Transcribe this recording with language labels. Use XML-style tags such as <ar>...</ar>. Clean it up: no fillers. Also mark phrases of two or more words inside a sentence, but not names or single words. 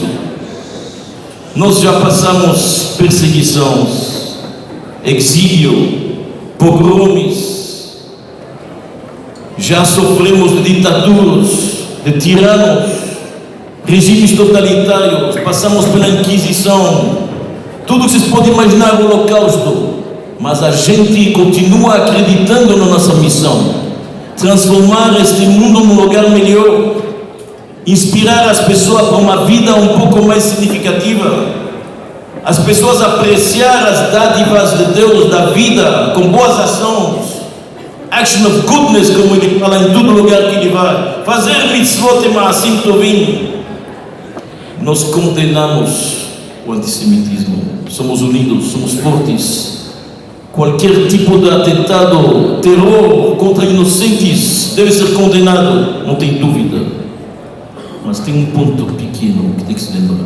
<pt>Nós já passamos perseguições, exílio, pogromes, já sofremos de ditaduras, de tiranos, regimes totalitários, passamos pela Inquisição, tudo que vocês podem imaginar, o Holocausto, mas a gente continua acreditando na nossa missão. Transformar este mundo num lugar melhor, inspirar as pessoas para uma vida um pouco mais significativa, as pessoas apreciar as dádivas de Deus da vida com boas ações,</pt> <en>action of goodness,</en> <pt>como ele fala em todo lugar que ele vai, fazer mitzvot e</pt> <he>מעשים טובים.</he> <pt>Nós condenamos o antissemitismo, somos unidos, somos fortes. Qualquer tipo de atentado, terror contra inocentes deve ser condenado, não tem dúvida. Mas tem um ponto pequeno que tem que se lembrar.</pt>